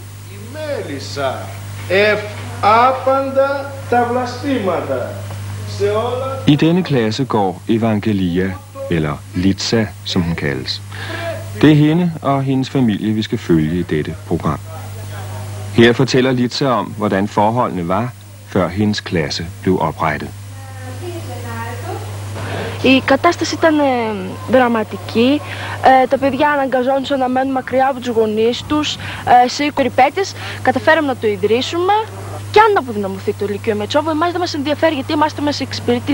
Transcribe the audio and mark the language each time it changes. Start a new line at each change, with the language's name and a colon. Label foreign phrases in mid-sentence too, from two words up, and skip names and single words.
Danish: I denne klasse går Evangelia, eller Litsa, som hun kaldes. Det er hende og hendes familie, vi skal følge i dette program. Her fortæller Litsa om, hvordan forholdene var, før hendes klasse blev oprettet.
Greek: Η κατάσταση ήταν δραματική. Τα παιδιά αναγκαζόντουσαν να μένουν μακριά από τους γονείς τους. Σε περιπέτειες καταφέραμε να το ιδρύσουμε. Και αν αποδυναμωθεί το Λύκειο Μετσόβο, εμάς δεν μας ενδιαφέρει γιατί είμαστε μέσα σε εξυπηρετή.